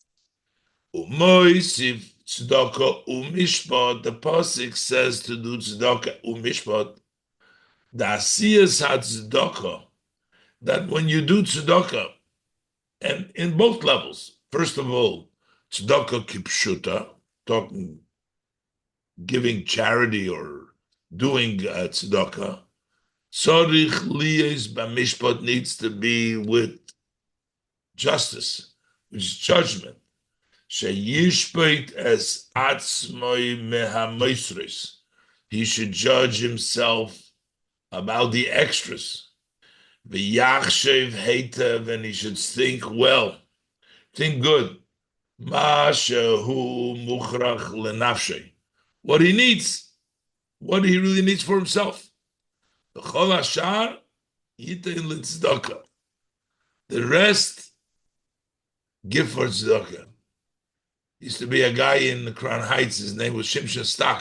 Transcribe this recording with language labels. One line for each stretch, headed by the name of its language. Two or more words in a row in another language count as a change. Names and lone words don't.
Hebrew: ומושיב צדקה ומשפט,
English: the pasuk says to do
Hebrew: צדקה ומשפט,
English: the
Hebrew: עשיית צדקה,
English: that when you do tzedakah, and in both levels, first of all,
Hebrew: צדקה כפשוטה,
English: talking, giving charity or doing tzedakah,
Hebrew: צריך להיות במשפט,
English: needs to be with justice, which is judgment.
Hebrew: שישפוט את עצמו מהמותרות,
English: he should judge himself about the extras.
Hebrew: ויחשב היטב,
English: and he should think well, think good.
Hebrew: מה שהוא מוכרח לנפשו,
English: what he needs, what he really needs for himself.
Hebrew: וכל השאר יתן לצדקה,
English: the rest give for tzedakah. Used to be a guy in Crown Heights, his name was Shimshon Stock.